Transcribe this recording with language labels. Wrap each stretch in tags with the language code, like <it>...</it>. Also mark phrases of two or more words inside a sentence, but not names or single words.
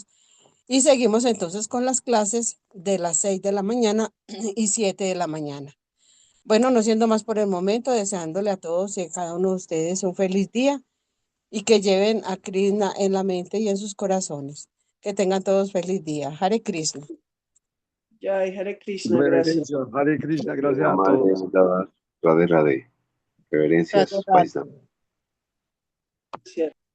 <es>Y seguimos entonces con las clases de las 6 de la mañana y 7 de la mañana. Bueno, no siendo más por el momento, deseándole a todos y a cada uno de ustedes un feliz día y que lleven a Krishna en la mente y en sus corazones. Que tengan todos feliz día.</es> <sa>हरे कृष्ण. जय हरे कृष्ण, gracias.</sa> <es>Reverencias,</es> <sa>हरे कृष्ण,</sa> <es>gracias La a madre todos.</es> <hi>राधे राधे. Radhe</hi> <es>Reverencias, Radhe. Vaishnava. Gracias.</es>